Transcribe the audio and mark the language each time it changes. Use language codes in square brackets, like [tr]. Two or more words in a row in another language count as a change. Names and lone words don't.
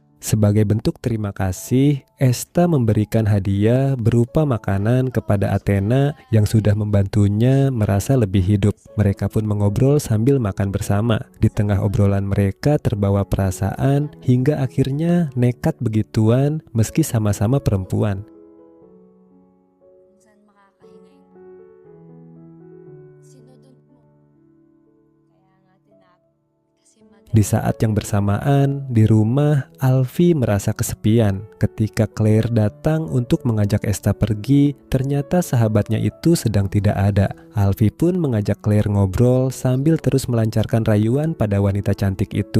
[id] Sebagai bentuk terima kasih, Esta memberikan hadiah berupa makanan kepada Athena yang sudah membantunya merasa lebih hidup. Mereka pun mengobrol sambil makan bersama. Di tengah obrolan mereka terbawa perasaan hingga akhirnya nekat begituan meski sama-sama perempuan. [tl] Saan makakahinga yung sinudod mo. Kaya nga kasi [id] Di saat yang bersamaan, di rumah, Alfie merasa kesepian. Ketika Claire datang untuk mengajak Esta pergi, ternyata sahabatnya itu sedang tidak ada. Alfie pun mengajak Claire ngobrol sambil terus melancarkan rayuan pada wanita cantik itu.